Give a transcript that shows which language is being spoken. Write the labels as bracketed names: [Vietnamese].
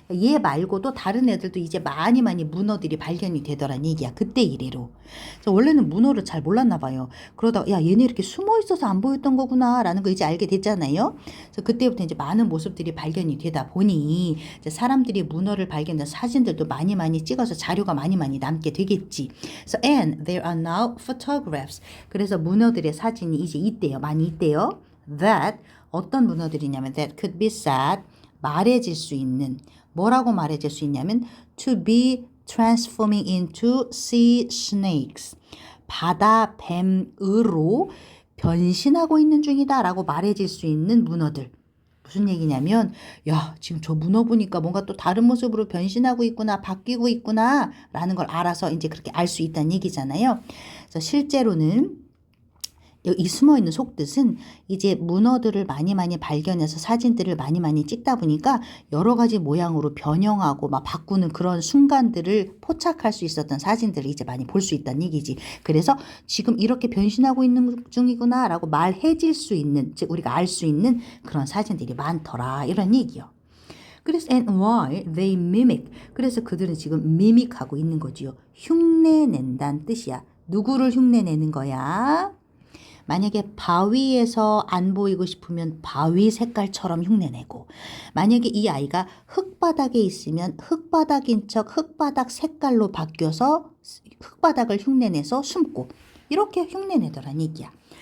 [Korean] 얘 말고도 다른 애들도 이제 많이 문어들이 발견이 되더란 얘기야. 그때 이래로. 그래서 원래는 문어를 잘 몰랐나 봐요. 그러다가 야 얘네 이렇게 숨어 있어서 안 보였던 거구나 라는 거 이제 알게 됐잖아요. 그래서 그때부터 이제 많은 모습들이 발견이 되다 보니 이제 사람들이 문어를 발견한 사진들도 많이 찍어서 자료가 많이 남게 되겠지. [English] So and there are now photographs. [Korean] 그래서 문어들의 사진이 이제 있대요. 많이 있대요. That 어떤 문어들이냐면 [English] that could be said [Korean] 말해질 수 있는 뭐라고 말해줄 수 있냐면 [English] to be transforming into sea snakes. [Korean] 바다 뱀으로 변신하고 있는 중이다 라고 말해질 수 있는 문어들. 무슨 얘기냐면 야 지금 저 문어 보니까 뭔가 또 다른 모습으로 변신하고 있구나 바뀌고 있구나 라는 걸 알아서 이제 그렇게 알 수 있다는 얘기잖아요. 그래서 실제로는 이 숨어있는 속뜻은 이제 문어들을 많이 발견해서 사진들을 많이 찍다 보니까 여러 가지 모양으로 변형하고 막 바꾸는 그런 순간들을 포착할 수 있었던 사진들을 이제 많이 볼 수 있다는 얘기지. 그래서 지금 이렇게 변신하고 있는 중이구나 라고 말해질 수 있는, 즉 우리가 알 수 있는 그런 사진들이 많더라 이런 얘기요. [English] 그래서 and why they mimic. [Korean] 그래서 그들은 지금 미믹하고 있는 거지요. 흉내낸다는 뜻이야. 누구를 흉내내는 거야? 만약에 바위에서 안 보이고 싶으면 바위 색깔처럼 흉내내고, 만약에 이 아이가 흙바닥에 있으면 흙바닥인 척 흙바닥 색깔로 바뀌어서 흙바닥을 흉내내서 숨고, 이렇게 흉내내더란 얘기야.